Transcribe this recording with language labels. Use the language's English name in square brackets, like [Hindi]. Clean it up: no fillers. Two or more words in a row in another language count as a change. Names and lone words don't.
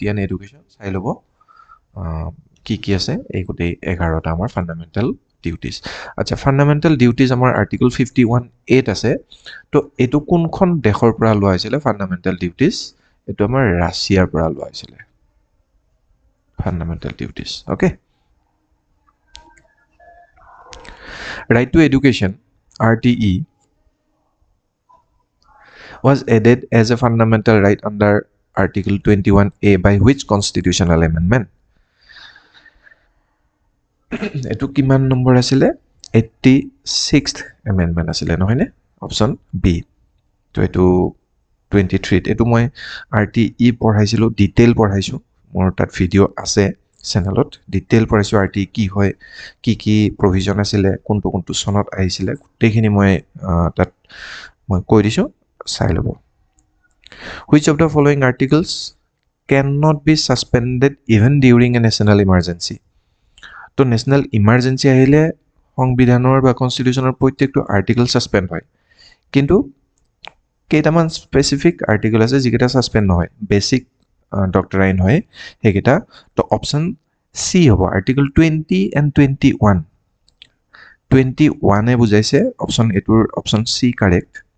[English] and education [Assamese] চাই ল'ব কি আছে এই গোটেই 11টা আমাৰ [English] fundamental duties [Assamese] আচ্ছা [English] fundamental duties [Assamese] আমাৰ আৰ্টিকল 51(8) আছে তো এইটো কোনখন দেশৰ পৰা লোৱা হৈছিলে [English] fundamental duties [Assamese] এইটো আমাৰ ৰাছিয়াৰ পৰা লোৱা হৈছিলে [English] fundamental duties [Assamese] ওকে [English] right to education RTE was added as a fundamental right under Article 21A by which constitutional amendment? [Assamese] এটো কিমান নম্বৰ আছিলে 86th amendment আছিলে নহয়নে [English] option B [Assamese] তো এটো 23 এটো মই RTE পঢ়াইছিলো ডিটেইল পঢ়াইছো মোৰ তাত ভিডিও আছে চেনেলত ডিটেইল পঢ়াইছো RTE কি হয় কি প্ৰভিজন আছিলে কোনটো চনত আহিছিলে গোটেইখিনি মই তাত মই কৈ দিছো চাই ল'ব [English] which of the following articles cannot be suspended even during a national emergency [Assamese] তো [English] national emergency [Assamese] আহিলে সংবিধানৰ বা কনষ্টিটিউচনৰ প্ৰত্যেকটো আৰ্টিকল সাসপেন্ড হয় কিন্তু কেইটামান [English] specific article [Assamese] আছে যিকেইটা সাসপেন্ড নহয় [English] basic doctrine [Assamese] হয় হেগেটা তো [English] option C [Assamese] হ'ব আৰ্টিকল 20 and 21 21 এ বুজাইছে অপশন এটোৰ [English] option C correct